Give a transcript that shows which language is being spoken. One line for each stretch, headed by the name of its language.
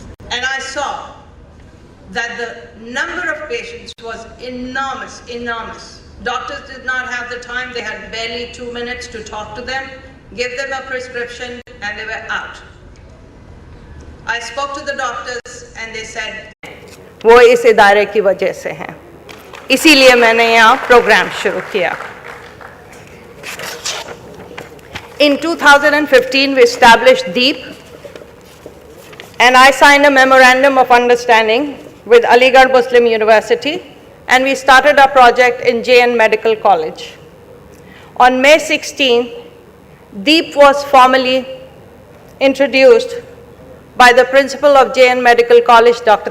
English: And I saw that the number of patients was enormous, enormous. Doctors did not have the time, they had barely 2 minutes to talk to them, give them a prescription, and they were out. I spoke to the doctors and they said,
Hindi: वो इस इदारे की वजह से हैं, इसीलिए मैंने यहाँ प्रोग्राम शुरू किया.
English: In 2015 we established DEEP, and I signed a memorandum of understanding with Aligarh Muslim University, and we started our project in JN Medical College. On May 16, DEEP was formally introduced by the principal of JN Medical College, Dr.